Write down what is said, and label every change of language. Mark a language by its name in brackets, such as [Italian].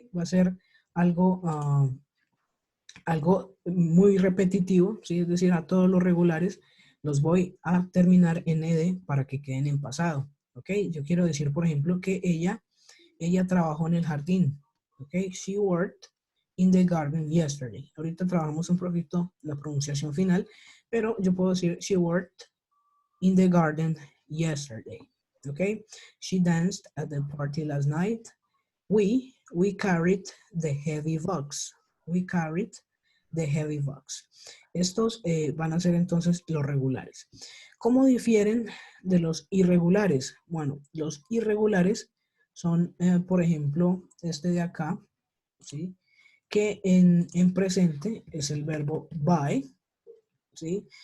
[Spanish] Va a ser algo, algo muy repetitivo, ¿sí? Es decir, a todos los regulares los voy a terminar en ed para que queden en pasado. ¿Ok? Yo quiero decir, por ejemplo, que ella trabajó en el jardín. ¿Ok? [English] She worked in the garden yesterday. [Spanish] Ahorita trabajamos un poquito la pronunciación final, pero yo puedo decir [English] she worked in the garden yesterday. Okay? She danced at the party last night. We carried the heavy box. We carried the heavy box. [Spanish] Estos van a ser entonces los regulares. ¿Cómo difieren de los irregulares? Bueno, los irregulares son, por ejemplo, este de acá, ¿sí? Que en presente es el verbo buy, ¿sí?